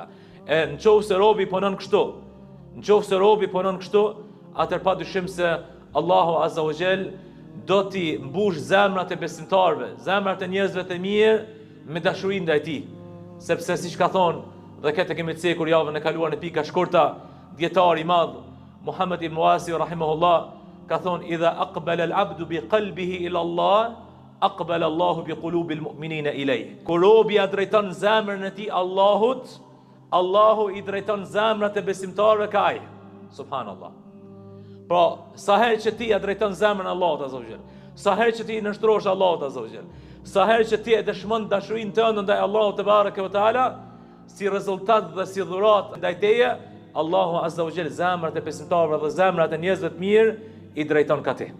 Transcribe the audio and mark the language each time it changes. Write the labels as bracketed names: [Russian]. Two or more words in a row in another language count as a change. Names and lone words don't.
[Albanian] E nëse robi punon kështu, atëherë padyshim se Allahu [Arabic] عز وجل [Albanian] do t'i mbush zemrat e besimtarëve, zemrat e njerëzve të mirë me dashuri ndaj tij. Sepse siç ka thonë dhe këtë kemi të cekur javën e kaluar në pika shkurta, djetari i madh Muhammad ibn Wasi rahimahullah ka thonë [Arabic] إذا أقبل العبد بقلبه إلى الله أقبل الله بقلوب المؤمنين إليه. [Albanian] Kur robi drejton zemrën e tij Allahut, Allahu i drejton zemrat e besimtarëve kaj. Subhanallah. Pra, sa herë që ti drejton zemrën Allahut [Arabic] عز وجل, [Albanian] sa herë që ti nështrosh Allahut [Arabic] عز وجل, [Albanian] sa herë që ti e dëshmon dashurinë tënde ndaj Allahut [Arabic] تبارك وتعالى, [Albanian] si rezultat dhe si dhurat ndaj teje, Allahu [Arabic] عز وجل [Albanian] zemrat e besimtarëve dhe zemrat e njerëzve të mirë i drejton ka ti.